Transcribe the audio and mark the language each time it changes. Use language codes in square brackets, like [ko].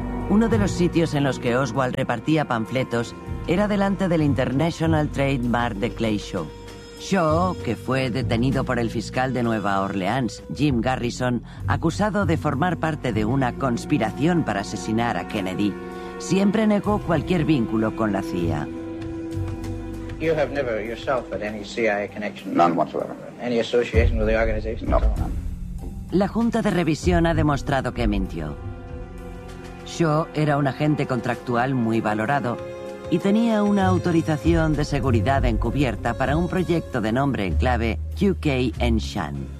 [es] Uno de los sitios en los que Oswald repartía panfletos era delante del International Trademark de Clay Shaw. Shaw, que fue detenido por el fiscal de Nueva Orleans, Jim Garrison, acusado de formar parte de una conspiración para asesinar a Kennedy, siempre negó cualquier vínculo con la CIA. [en] You have never yourself had any CIA connection? None whatsoever. Any association with the organization? No. [es] La Junta de Revisión ha demostrado que mintió. Shaw era un agente contractual muy valorado y tenía una autorización de seguridad encubierta para un proyecto de nombre en clave QK en Shan.